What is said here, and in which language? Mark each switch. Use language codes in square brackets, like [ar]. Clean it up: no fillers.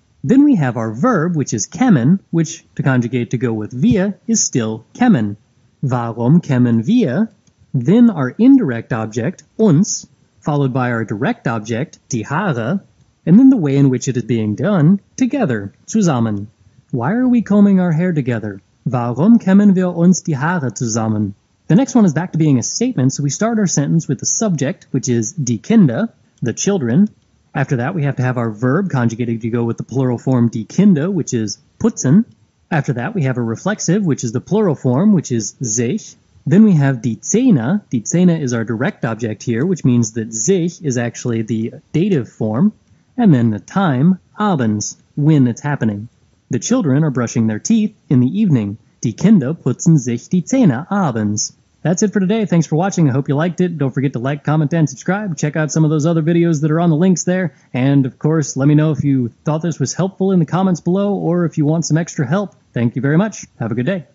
[en] Then we have our verb, which is kämmen, which, to conjugate to go with wir, is still kämmen. [de] Warum kämmen wir? [en] Then our indirect object, uns, followed by our direct object, [de] die Haare, [en] and then the way in which it is being done, together, zusammen. Why are we combing our hair together? [de] Warum kämmen wir uns die Haare zusammen? [en] The next one is back to being a statement, so we start our sentence with the subject, which is [de] die Kinder, [en] the children, After that, we have to have our verb conjugated to go with the plural form [de] die Kinder, [en] which is putzen. After that, we have a reflexive, which is the plural form, which is sich. Then we have die Zähne. [de] Die Zähne [en] is our direct object here, which means that sich is actually the dative form. And then the time, abends, when it's happening. The children are brushing their teeth in the evening. [de] Die Kinder putzen sich die Zähne abends. [en] That's it for today. Thanks for watching. I hope you liked it. Don't forget to like, comment, and subscribe. Check out some of those other videos that are on the links there. And, of course, let me know if you thought this was helpful in the comments below or if you want some extra help. Thank you very much. Have a good day.